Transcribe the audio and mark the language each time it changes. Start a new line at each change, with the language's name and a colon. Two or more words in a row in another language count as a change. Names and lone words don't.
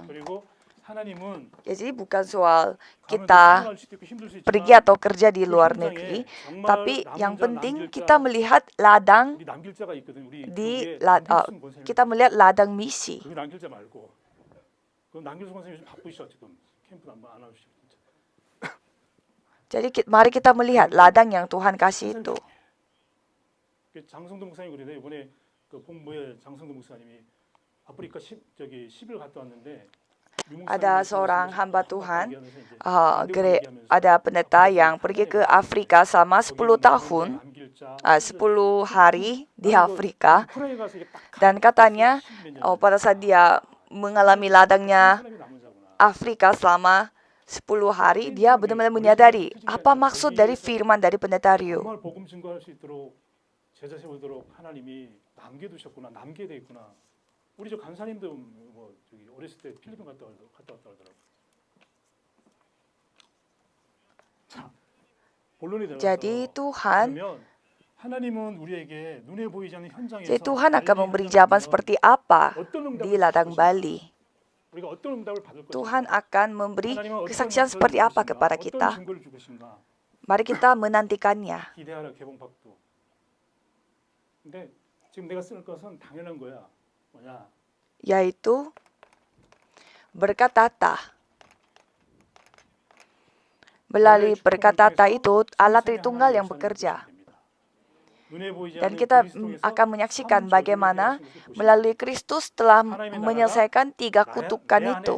Indonesian: Jadi bukan soal kita pergi atau kerja di luar negeri, tapi yang penting kita melihat ladang kita melihat ladang misi. Jadi mari kita melihat ladang yang Tuhan kasih itu.
Korean: 장성도 목사님 그러네. 이번에 그 복무에 장성도 목사님이 아프리카 10일 갔다 왔는데
Indonesian: ada seorang hamba Tuhan, ada pendeta yang pergi ke Afrika selama 10 tahun, 10 hari di Afrika, dan katanya pada saat dia mengalami ladangnya Afrika selama 10 hari, dia benar-benar menyadari apa maksud dari firman dari pendeta Rio.
Korean: 우리 저 간사님도 뭐 저기 어렸을 때 필리핀 갔다 왔다 그러더라고. 자, 본론이 들어서.
Indonesian: Jadi Tuhan,
Korean: 하나님은 우리에게 눈에 보이지 않는 현장에서
Indonesian: jadi Tuhan akan memberi jawaban seperti apa di ladang Bali. Tuhan akan memberi kesaksian seperti apa kepada kita. Mari kita menantikannya.
Korean: 근데 지금 내가 쓸 것은 당연한 거야.
Indonesian: Yaitu berkat tata. Melalui berkat tata itu Allah Tritunggal yang bekerja. Dan kita akan menyaksikan bagaimana melalui Kristus telah menyelesaikan 3 kutukan itu.